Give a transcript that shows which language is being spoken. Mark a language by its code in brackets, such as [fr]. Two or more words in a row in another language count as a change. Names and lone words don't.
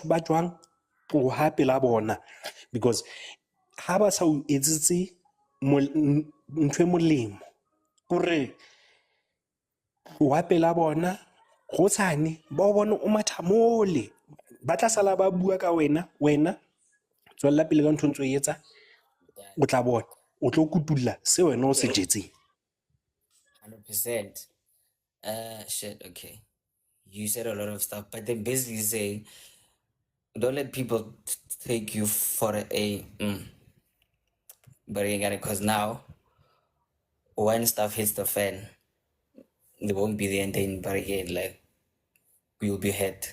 [st] ba jwang tloha pela bona, because ha ba sa o etsetse ntho e molemo kore wa pela bona go tshane ba o bone o matha mole ba tla sala ba bua ka wena tswella pele ka ntho ntse o etsa o tla bona o tlo kutulla se wena o se jetseng. [en] 100%. Shit, okay. You said a lot of stuff, but then basically saying don't let people take you for a but again, because now when stuff hits the fan, there won't be the end in but again, like you'll be hurt.